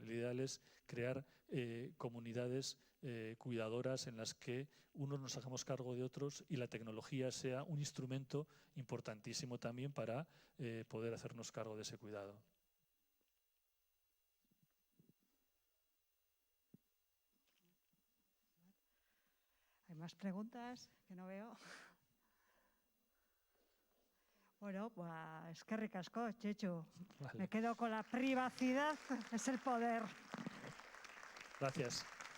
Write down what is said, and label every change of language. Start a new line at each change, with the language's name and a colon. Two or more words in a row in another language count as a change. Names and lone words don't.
Spanish: El ideal es crear comunidades cuidadoras en las que unos nos hagamos cargo de otros y la tecnología sea un instrumento importantísimo también para poder hacernos cargo de ese cuidado. ¿Hay más preguntas que no veo? Bueno, pues
Basque: eskerrik asko,
Spanish: Txetxu. Vale. Me quedo con la privacidad, es el poder. Gracias.